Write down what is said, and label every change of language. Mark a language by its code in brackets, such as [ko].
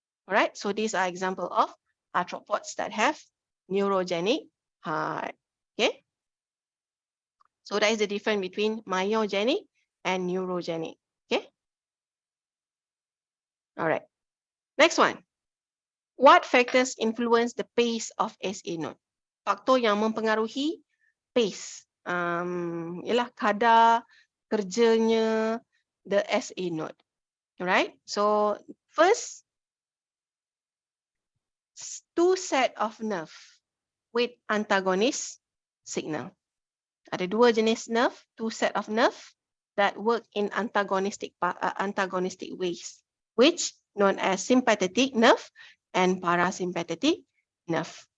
[en] Alright, so these are example of arthropods that have neurogenic heart. Okay, so that is the difference between myogenic and neurogenic. Okay, alright. Next one. What factors influence the pace of SA node? [ms] Faktor yang mempengaruhi pace, ialah kadar kerjanya the SA node. [en] Alright, so first, two set of nerve with antagonist signal. [ms] Ada dua jenis nerve, [en] two set of nerve that work in antagonistic ways, which known as sympathetic nerve and parasympathetic nerve.